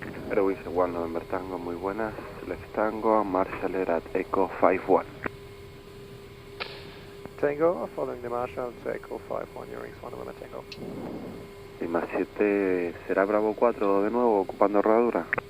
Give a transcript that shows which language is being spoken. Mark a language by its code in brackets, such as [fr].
[es] Eurowings 1 November Tango, muy buenas. [en] Left Tango, Marshall at Echo 51. Tango, following the Marshall to Echo 51, Eurowings 1 November Tango. [es] Lima 7, ¿será Bravo 4 de nuevo ocupando rodadura?